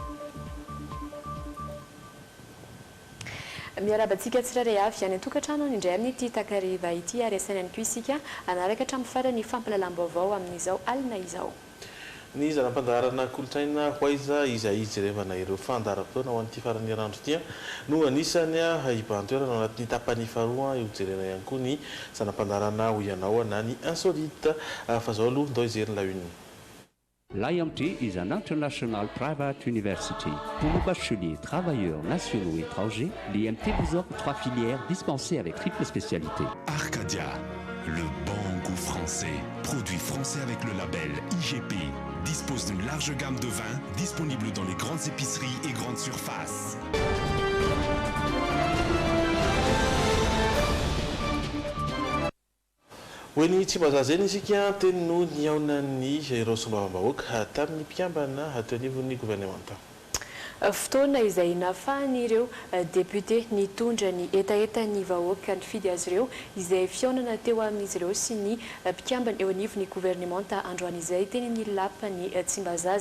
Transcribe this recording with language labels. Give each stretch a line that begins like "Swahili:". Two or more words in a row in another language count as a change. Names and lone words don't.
Malagasy: Miarabantsika tsirairay avy any an-tokantrano indray amin'ity takariva ity ary asaina ihany koa isika anaraka hatramin'ny farany fampalalam-baovao amin'izao alina izao. Ny zanam-pandaharana kolotsaina hoaiza izay jerevana ireo fandaharam-potoana ho an'ity farany herinandro ity no anisany hibantoerana ao anatin'ny tapany faharoa io jerena ihany koa ny zanam-pandaharana ho ianao na ny insolite fa zao aloha ndao ijeriny
French: la une.
English: L'IMT is an international private university.
French: Pour nos bacheliers, travailleurs, nationaux et étrangers, l'IMT vous offre 3 filières dispensées avec triple spécialité. Arcadia, le bon goût français. Produit français avec le label IGP. Dispose d'une large gamme de vins disponible dans les grandes épiceries et grandes surfaces.
Malagasy: Hoeny Tsimbazaza eny isika teny no niaonan'ny ireo sombavambahoaka tamin'ny mpiambana teo anivon'ny gouvernemanta. Fotoana izay nafahan'ireo député nitondra ny etaeta ny vahoaka nifidy azy ireo izay fihaonana teo amin'izy ireo sy ny mpiambana eo anivon'ny gouvernemanta androany izay teny ny lapany Tsimbazaza.